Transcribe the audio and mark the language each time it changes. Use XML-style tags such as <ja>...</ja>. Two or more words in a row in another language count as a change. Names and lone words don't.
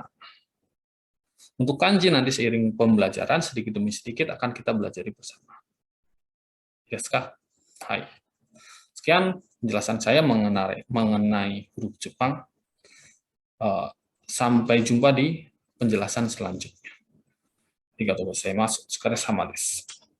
<id>Untuk kanji nanti seiring pembelajaran sedikit demi sedikit akan kita pelajari bersama. Yes kah? Hai. Sekian penjelasan saya mengenai huruf Jepang. Sampai jumpa di penjelasan selanjutnya.</id> <ja>ありがとうございます。お疲れ様です。</ja>